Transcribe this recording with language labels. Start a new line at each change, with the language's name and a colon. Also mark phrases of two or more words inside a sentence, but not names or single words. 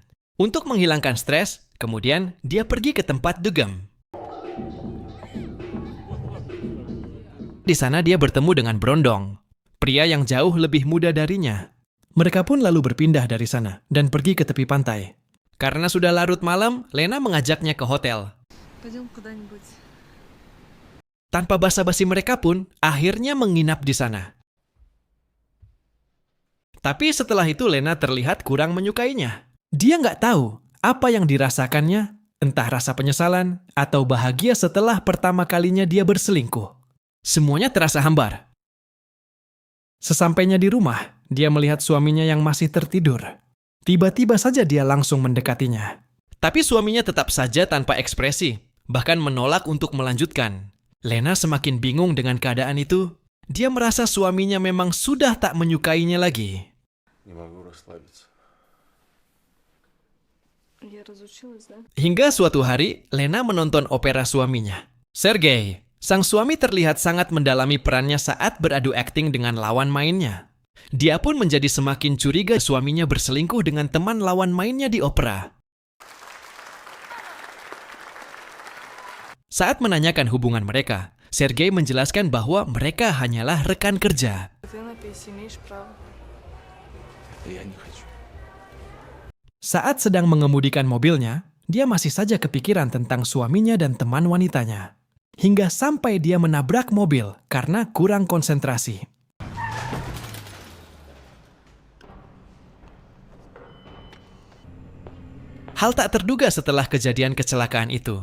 Indonesian: Untuk menghilangkan stres, kemudian dia pergi ke tempat dugem. Di sana dia bertemu dengan Brondong, pria yang jauh lebih muda darinya. Mereka pun lalu berpindah dari sana dan pergi ke tepi pantai. Karena sudah larut malam, Lena mengajaknya ke hotel.
Russian: Пойдем куда-нибудь.
Indonesian: Tanpa basa-basi mereka pun akhirnya menginap di sana. Tapi setelah itu Lena terlihat kurang menyukainya. Dia nggak tahu apa yang dirasakannya, entah rasa penyesalan atau bahagia setelah pertama kalinya dia berselingkuh. Semuanya terasa hambar. Sesampainya di rumah, dia melihat suaminya yang masih tertidur. Tiba-tiba saja dia langsung mendekatinya. Tapi suaminya tetap saja tanpa ekspresi, bahkan menolak untuk melanjutkan. Lena semakin bingung dengan keadaan itu. Dia merasa suaminya memang sudah tak menyukainya lagi.
Russian: Не могу расслабиться. Я разучилась, да?
Indonesian: Hingga suatu hari, Lena menonton opera suaminya. Sergei, sang suami terlihat sangat mendalami perannya saat beradu akting dengan lawan mainnya. Dia pun menjadi semakin curiga suaminya berselingkuh dengan teman lawan mainnya di opera. Saat menanyakan hubungan mereka, Sergei menjelaskan bahwa mereka hanyalah rekan kerja.
Russian: Ты напись, имеешь право. Я не хочу.
Indonesian: Saat sedang mengemudikan mobilnya, dia masih saja kepikiran tentang suaminya dan teman wanitanya. Hingga sampai dia menabrak mobil karena kurang konsentrasi. Hal tak terduga setelah kejadian kecelakaan itu.